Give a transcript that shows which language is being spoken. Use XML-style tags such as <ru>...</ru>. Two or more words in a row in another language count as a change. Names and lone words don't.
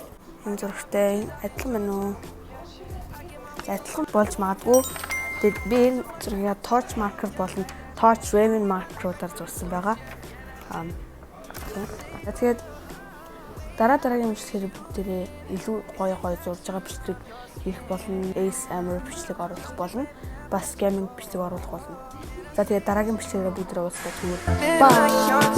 <mn>Энэ зурагтай адилхан байна уу? Адилхан болж магадгүй. Тэгээд би энэ зургийг torch marker болон torch raven marker-уудаар зурсан байгаа. Тэгээд дараагийн бичлэгээр бүгдээрээ илүү гоё зурж байгаа бичлэг хийх болно. Ace Amber бичлэг оруулах болно. бас гейминг бичиг оруулах болно. За тэгээд дараагийн бичгээр бүгд уулзлаа зүгээр.</mn>